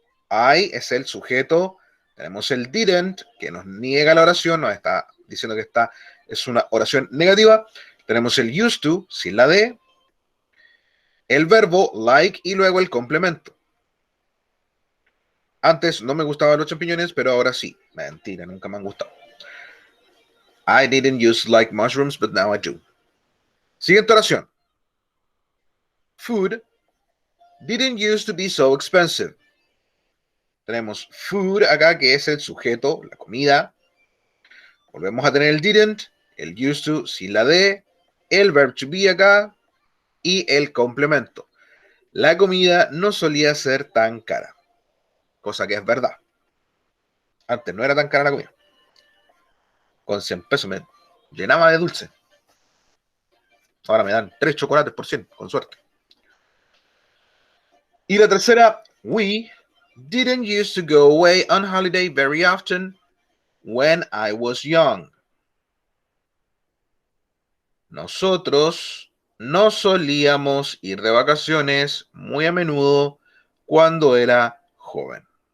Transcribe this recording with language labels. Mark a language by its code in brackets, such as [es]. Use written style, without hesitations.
[es] I es el sujeto, tenemos el didn't, que nos niega la oración, nos está diciendo que esta es una oración negativa. Tenemos el used to, sin la de, el verbo like y luego el complemento. Antes no me gustaban los champiñones, pero ahora sí. Mentira, nunca me han gustado. [en] I didn't used to like mushrooms, but now I do. [es] Siguiente oración. [en] Food didn't used to be so expensive. [es] Tenemos food acá, que es el sujeto, la comida. Volvemos a tener el didn't, el used to sin la de, el verb to be acá y el complemento. La comida no solía ser tan cara, cosa que es verdad. Antes no era tan cara la comida. Con 100 pesos me llenaba de dulce. Ahora me dan 3 chocolates por 100, con suerte. Y la tercera, [en] we didn't used to go away on holiday very often when I was young. [es] Nosotros no solíamos ir de vacaciones muy a menudo cuando era joven.